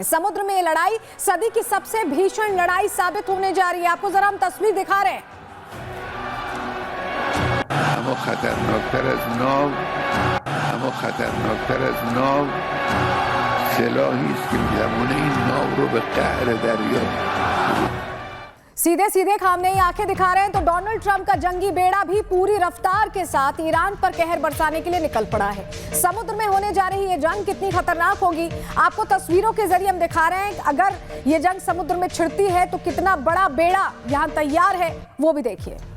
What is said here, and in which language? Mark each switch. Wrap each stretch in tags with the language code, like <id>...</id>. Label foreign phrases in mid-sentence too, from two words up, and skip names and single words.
<hi>समुद्र में ये लड़ाई सदी की सबसे भीषण लड़ाई साबित होने जा रही है। आपको जरा हम तस्वीर दिखा रहे हैं।</hi> <fa>اما خطرناکتر از ناو سلاحی است که می‌تواند این ناو رو به قعر دریا</fa> <hi>सीधे सीधे खामनेई आंखें दिखा रहे हैं तो डोनाल्ड ट्रंप का जंगी बेड़ा भी पूरी रफ्तार के साथ ईरान पर कहर बरसाने के लिए निकल पड़ा है। समुद्र में होने जा रही ये जंग कितनी खतरनाक होगी, आपको तस्वीरों के जरिए हम दिखा रहे हैं। अगर ये जंग समुद्र में छिड़ती है तो कितना बड़ा बेड़ा यहां तैयार है, वो भी देखिए।</hi>